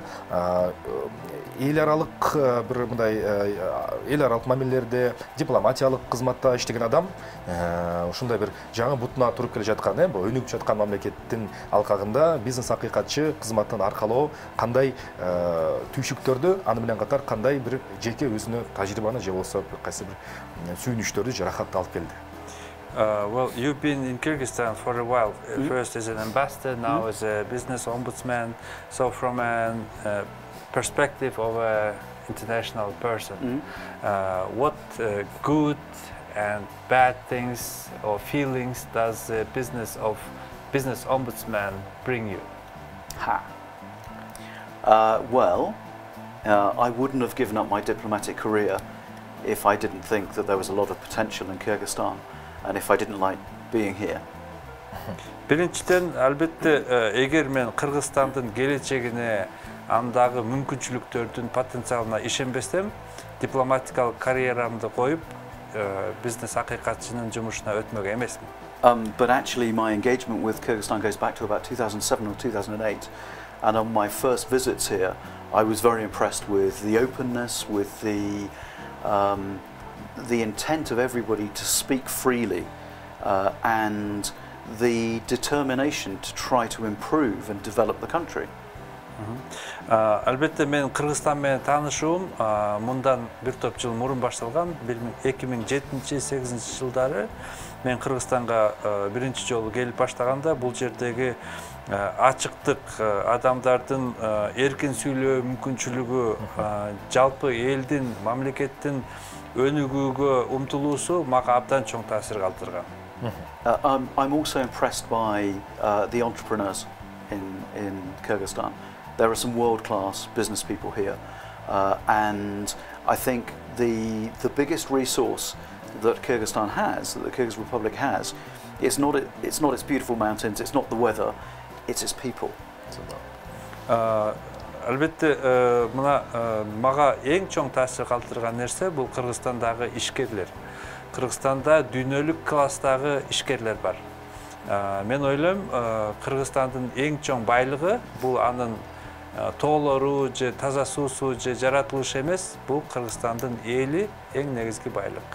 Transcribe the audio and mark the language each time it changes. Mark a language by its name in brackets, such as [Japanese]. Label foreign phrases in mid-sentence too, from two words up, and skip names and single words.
[Kyrgyz] Эл аралык бир мындай эл аралык мамилелерде дипломатиялык кызматта иштеген адам ушундай бир жаңы бутуна туруп келе жаткан, өнүгүп жаткан мамлекеттин алкагында бизнес акыйкатчы кызматын аркалоо кандай түйшүктөрдү, аны менен катар кандай бир жеке өзүнө тажрыйбаны же болбосо кайсы бир сүйүнүчтөрдү жаракатты алып келди. [English] Well, you've been in Kyrgyzstan for a while. First as an ambassador, now as a business ombudsman. So from a perspective of an international person, what good and bad things or feelings does the business ombudsman bring you? Well, I wouldn't have given up my diplomatic career if I didn't think that there was a lot of potential in Kyrgyzstan and if I didn't like being here. [Kyrgyz] Биринчиден, албетте, эгер мен Кыргызстандын келечегине, андагы мүмкүнчүлүктөрдүн потенциалына ишенбесем, дипломатикалык карьерамды коюп, бизнес акыйкатчынын жумушуна өтмөгө эмесмин. [English] But actually my engagement with Kyrgyzstan goes back to about 2007 or 2008, and on my first visits here I was very impressed with the openness, with the intent of everybody to speak freely, and the determination to try to improve and develop the country. [Kyrgyz] Албетте мен Кыргызстан менен таанышуум мындан бир топ жыл мурун башталган. 2007-8 жылдары мен Кыргызстанга биринчи жолу келип баштаганда бул жердеги ачыктык, адамдардын эркин сүйлөө мүмкүнчүлүгү, жалпы элдин, мамлекеттин өнүгүүгө умтулуусу мага абдан чоң таасир калтырган. [English] I'm also impressed by the entrepreneurs in Kyrgyzstan. There are some world-class business people here, and I think the biggest resource that Kyrgyzstan has, that the Kyrgyz Republic has, it's not its beautiful mountains, it's not the weather, it's its people. [Kyrgyz] Албетте, мына мага эң чоң таасир калтырган нерсе бул Кыргызстандагы ишкерлер. Кыргызстанда дүйнөлүк класстагы ишкерлер бар. Мен ойлойм, Кыргызстандын эң чоң байлыгы бул анын тоолору же таза суусу же жаратылышы эмес, бул Кыргызстандын эли эң негизги байлык.